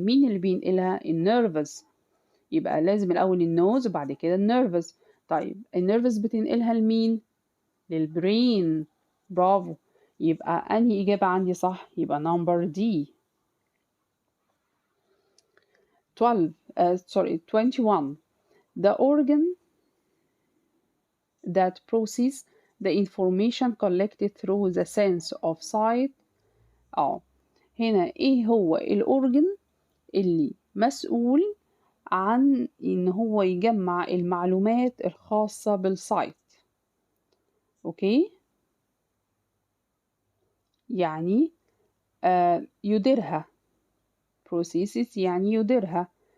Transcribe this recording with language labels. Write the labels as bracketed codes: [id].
[ar] مين اللي بينقلها؟ النيرفز. يبقى لازم الاول النوز وبعد كده النيرفز. طيب النيرفز بتنقلها لمين؟ للبرين. برافو. يبقى أنهي إجابة عندي صح؟ يبقى [en] number D. 21 the organ that processes the information collected through the sense of sight. [ar] هنا إيه هو الأورجن اللي مسؤول عن إن هو يجمع المعلومات الخاصة بالسايت؟ أوكي، يعني يديرها. processes يعني يديرها،